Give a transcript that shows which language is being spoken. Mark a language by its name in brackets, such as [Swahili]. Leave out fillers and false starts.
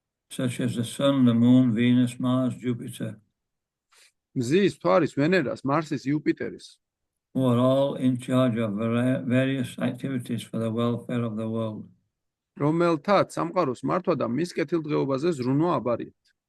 [English] such as the Sun, the Moon, Venus, Mars, Jupiter, [Georgian] მზის, თვარის, ვენერას, მარსის, იუპიტერის, [English] who are all in charge of various activities for the welfare of the world. [Georgian] რომელთაც სამყაროს მართვა და მის კეთილდღეობაზე ზრუნვა აბარიათ.